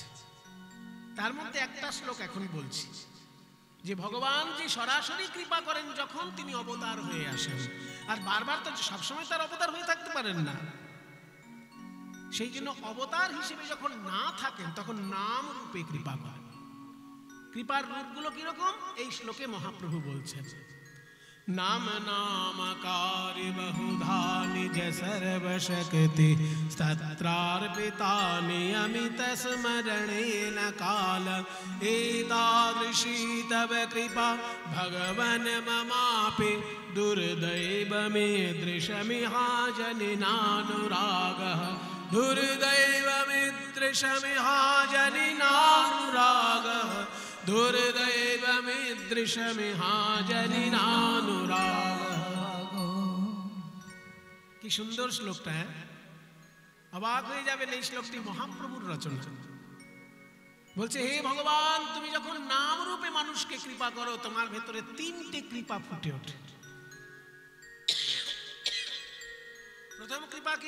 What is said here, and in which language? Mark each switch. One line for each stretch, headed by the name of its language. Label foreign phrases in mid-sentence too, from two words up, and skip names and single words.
Bangla: তার মধ্যে একটা শ্লোক এখন বলছি, যে ভগবান যে সরাসরি কৃপা করেন যখন তিনি অবতার হয়ে আসেন, আর বারবার তো সবসময় তার অবতার হয়ে থাকতে পারেন না। সেই জন্য অবতার হিসেবে যখন না থাকেন তখন নাম রূপে কৃপা করেন। কৃপার রূপগুলো কিরকম এই শ্লোকে মহাপ্রভু বলছেন।
Sanskrit: नाम नामकारि बहुधा निज सर्वशक्ति स्तत्रार्पिता नियमित स्मरणेन काल एतादृशी तव कृपा भगवन् ममापि दुर्दैवमीदृशमिहाजनिनानुरागः दुर्दैवमीदृशमिहाजनिनानुरागः दुर्दैवमीदृशमिहाजनिनानुरागः।
Bangla: কি সুন্দর শ্লোকটা! অবাক হয়ে যাবেন, এই শ্লোকটি মহাপ্রভুর রচনা। বলছে, হে ভগবান, তুমি যখন নাম রূপে মানুষকে কৃপা করো, তোমার ভেতরে 3টে কৃপা ফুটে ওঠে। প্রথম কৃপা কি?